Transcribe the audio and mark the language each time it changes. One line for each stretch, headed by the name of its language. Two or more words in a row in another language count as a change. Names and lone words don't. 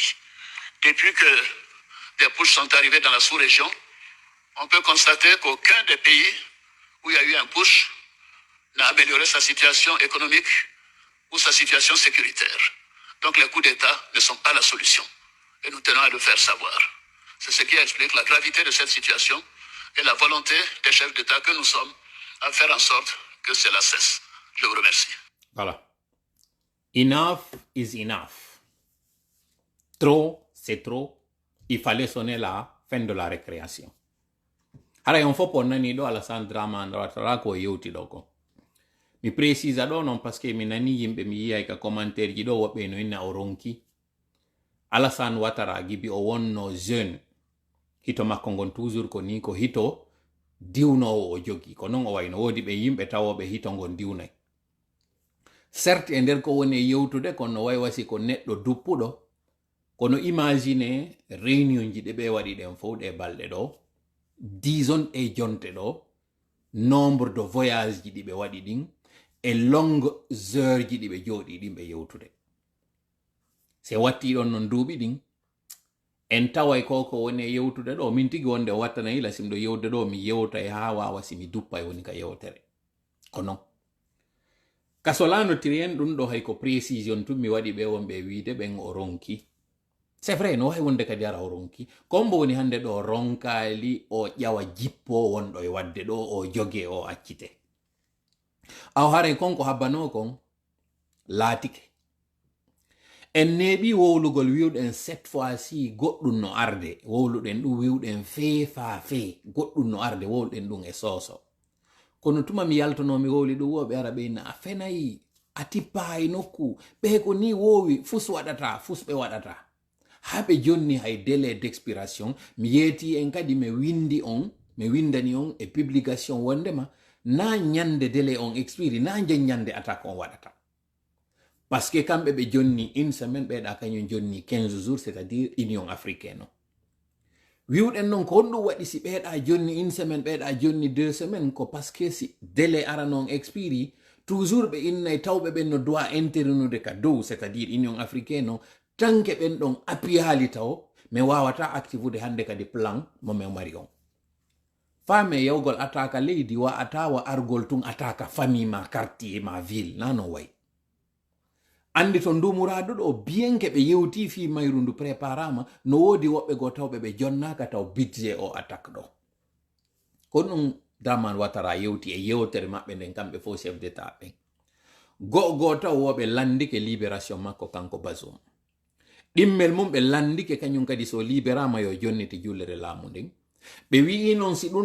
French: Depuis que des putschs sont arrivés dans la sous-région, on peut constater qu'aucun des pays où il y a eu un putsch n'a amélioré sa situation économique ou sa situation sécuritaire. Donc les coups d'État ne sont pas la solution. Et nous tenons à le faire savoir. C'est ce qui explique la gravité de cette situation et la volonté des chefs d'État que nous sommes à faire en sorte que cela cesse. Je vous remercie. Voilà.
English: Enough is enough.
French: Trop, c'est trop. Il fallait sonner la fin de la récréation.
Fula: Hara yon fo ponnani do Alassane Dramane Ouattara ko yewti do ko. Mi précisa do non
French: parce que
Fula: mi nani yimbe mi yiyay ka commentaire ji do woɓɓe no inna o ronki. Alassane Ouattara gibi o wonno jeune. Hito makko ngon toujours ko ni ko hito diwnowo o jogi. Ko non o wayno wodi ɓe yimɓe tawoɓe hito ngon diwnay. Certes e nder ko woni yewtude kono way wasi ko neɗɗo duppuɗo kono imagine réunion ji ɗe ɓe waɗi ɗen fof ɗe balɗe ɗo dison e jonte ɗo
French: nombre de voyage
Fula: ji ɗi ɓe waɗi ɗin e
French: longue heure
Fula: ji ɗi ɓe jooɗi ɗin ɓe yewtude se watti ɗon non duuɓi ɗin en taway ko woni e yewtude ɗo min tigi wonde wattana ila simɗo yewde ɗo mi yewta e ha wawa simi duppa e woni ka yewtere ko non kasolanotiri en ɗum ɗo hay ko précision tun mi waɗi ɓe wonɓe wiide ɓen o ronki
French: c'est vrai
Fula: no wawi wonde kadi ara o ronki kombo woni hande ɗo ronkali o ƴawa jippo wonɗo e wadde ɗo o jogue o accite aw haray konko habbano kon laatike en neeɓi wowlugol wiwɗen
French: cette fois ci
Fula: goɗɗum no arde wowluɗen ɗum wiwɗen feefa fee goɗɗum no arde wowluɗen ɗum e sooso kono tuma mi yaltonomi wowli ɗum woɓe ara ɓeyna a fenayi a tippa e nokku ɓe ko ni wowi fus waɗata fus ɓe waɗata haɓe jonni hay
French: délai d'expiration
Fula: mi yeeti en kadi mi windani on e publication wondema na ñande délai on expiri na jen ñande attaque on waɗata
French: parce que
Fula: kamɓe ɓe jonni
French: une semaine
Fula: ɓeɗa kañum jonni
French: 15 jours c'est à dire union africaine
Fula: o wiwɗen noon ko honɗum waɗi si ɓeeɗa jonni
French: une semaine
Fula: ɓeeɗa jonni
French: 2 semaines
Fula: ko
French: parce que
Fula: si délai ara noon expiri toujours ɓe innay tawɓe ɓen no doit intervenude ka dow
French: c'est à dire union africaine
Fula: o tanke ɓen ɗon appuyi haali taw mi wawata activude hande kadi plan mo min mari on faame yawgol ataka leydi wa atawa argol tun ataka famille ma quartier ma ville nano way andi to ndumuraɗo ɗo bien ke ɓe yewti fi mayru ndu préparama no wodi woɓɓe go tawɓe ɓe jonnaka taw budget o attaque ɗo ko ɗum Dramane Ouattara yewti e yewtere maɓɓe nden kamɓe fo
French: chef d'état
Fula: ɓen go taw woɓe landike libération makko kanko Bazoum ɗimmel mum ɓe landike kañum kadi so libérama yo jonniti jullere laamu nden ɓe wi'i noon si ɗum